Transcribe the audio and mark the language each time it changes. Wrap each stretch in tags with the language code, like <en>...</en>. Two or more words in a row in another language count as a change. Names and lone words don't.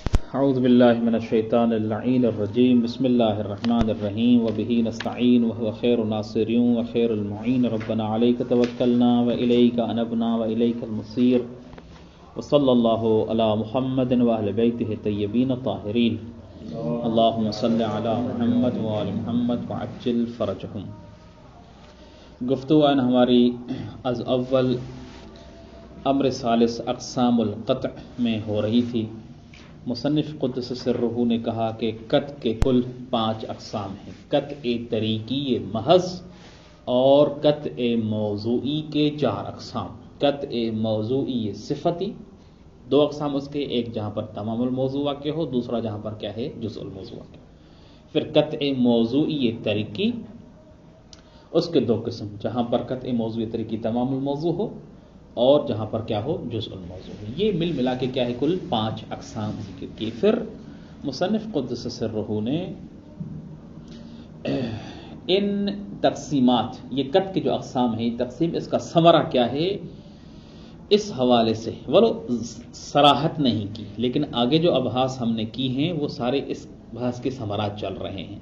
<ar>اعوذ باللہ من الشیطان اللعین الرجیم بسم اللہ الرحمن الرحیم وبہ نستعین وهو خیر الناصرین وخیر المعین ربنا علیک توکلنا والیک انبنا والیک المصیر وصلی اللہ علی محمد وآل بیتہ الطیبین الطاہرین اللہم صل علی محمد وآل محمد وعجل فرجہم۔</ar> <ur>گفتگو ہماری از اول</ur> <ar>امر ثالث اقسام القطع</ar> <ur>میں ہو رہی تھی۔ مصنف</ur> <ar>قدس سرہ</ar> <ur>نے کہا کہ قطع کے کل 5 اقسام ہیں۔ قطع طریقی محض اور قطع موضوعی کے 4 اقسام۔ قطع موضوعی صفتی 2 اقسام اس کے، ایک جہاں پر</ur> <ar>تمام الموضوع</ar> <ur>واقع ہو، دوسرا جہاں پر کیا ہے</ur> <ar>جزء الموضوع</ar> <ur>واقع ہو۔ پھر قطع موضوعی طریقی، اس کے 2 قسم، جہاں پر قطع موضوعی طریقی</ur> <ar>تمام الموضوع</ar> <ur>ہو اور جہاں پر کیا ہو</ur> <ar>جزء الموضوع</ar> <ur>ہو۔ یہ مل ملا کے کیا ہے کل 5 اقسام ذکر کی۔ پھر مصنف</ur> <ar>قدس سرہ</ar> <ur>نے ان تقسیمات، یہ قطع کے جو اقسام ہیں تقسیم، اس کا ثمرہ کیا ہے اس حوالے سے ولو صراحت نہیں کی، لیکن آگے جو ابحاث ہم نے کی ہیں وہ سارے اس بحث کے ثمرات چل رہے ہیں۔</ur>